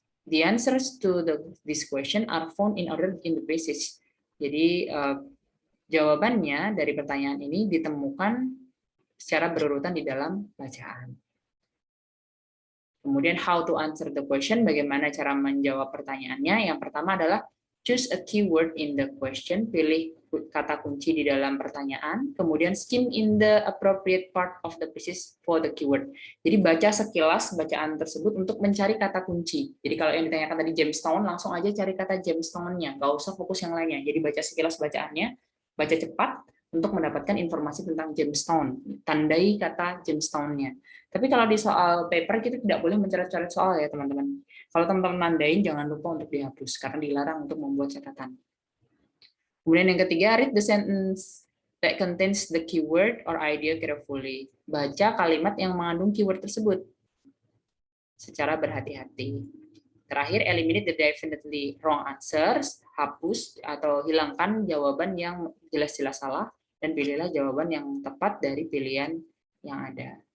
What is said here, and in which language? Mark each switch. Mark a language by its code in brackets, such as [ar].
[en] The answers to this question are found in order in the passage. [id] Jadi jawabannya dari pertanyaan ini ditemukan secara berurutan di dalam bacaan. Kemudian [en] how to answer the question, [id] bagaimana cara menjawab pertanyaannya? Yang pertama adalah [en] choose a keyword in the question, [id] pilih kata kunci di dalam pertanyaan, kemudian [en] skim in the appropriate part of the pieces for the keyword. [id] Jadi baca sekilas bacaan tersebut untuk mencari kata kunci. Jadi kalau yang ditanyakan tadi gemstone, langsung aja cari kata gemstone-nya, nggak usah fokus yang lainnya. Jadi baca sekilas bacaannya, baca cepat untuk mendapatkan informasi tentang gemstone. Tandai kata gemstone-nya. Tapi kalau di soal paper kita tidak boleh mencoret-coret soal ya teman-teman. Kalau teman-teman nandain jangan lupa untuk dihapus karena dilarang untuk membuat catatan. Kemudian yang ketiga, [en] read the sentence that contains the keyword or idea carefully. [id] Baca kalimat yang mengandung keyword tersebut secara berhati-hati. Terakhir, [en] eliminate the definitely wrong answers. [id] Hapus atau hilangkan jawaban yang jelas-jelas salah dan pilihlah jawaban yang tepat dari pilihan yang ada.